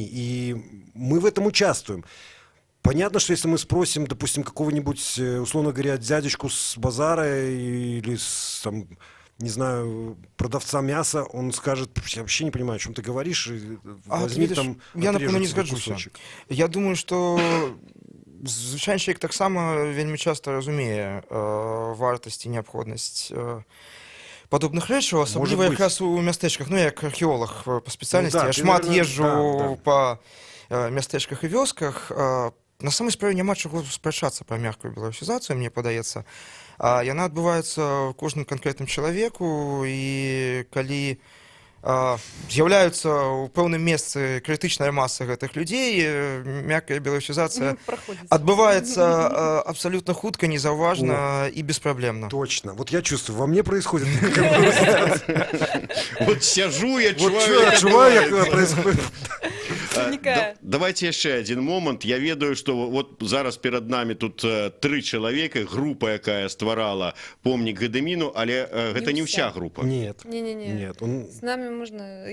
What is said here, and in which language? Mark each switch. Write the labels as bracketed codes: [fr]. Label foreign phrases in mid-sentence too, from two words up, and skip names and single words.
[ru] И мы в этом участвуем. Понятно, что если мы спросим, допустим, какого-нибудь, условно говоря, дядечку с базара или с, там, не знаю, продавца мяса, он скажет, я вообще не понимаю, о чем ты говоришь, возьми видишь, там, [be] я, напевно, не згаджуся. [ru] кусочек. [be] Я думаю, што звычайны чалавек таксама вельмі часта разумее вартасць і неабходнасць падобных рэчаў, асабліва якраз у мястэчках. Ну, як археолог па спецыяльнасці, я шмат езджу па мястэчках і вёсках. На самай справе няма чаго спрачацца пра мяккую беларусізацыю, мне падаецца. Яна адбываецца кожным канкрэтным чалавеку, і калі з'яўляюцца ў пэўным месцы крытычная маса гэтых людзей, мяккая беларусізацыя адбываецца абсалютна хутка, незаўважна і беспраблемна. [ru] Точно. Вот я чувствую, во мне происходит. [be] Вот сяжу, я чуваю, як происходит. Давайте яшчэ один момант. Я ведаю, что вот зараз перад нами тут 3 чалавека, група, якая стварала помнік Гедэміну, але гэта не ўся група. [ru] Нет. [be] Не. З намі можна...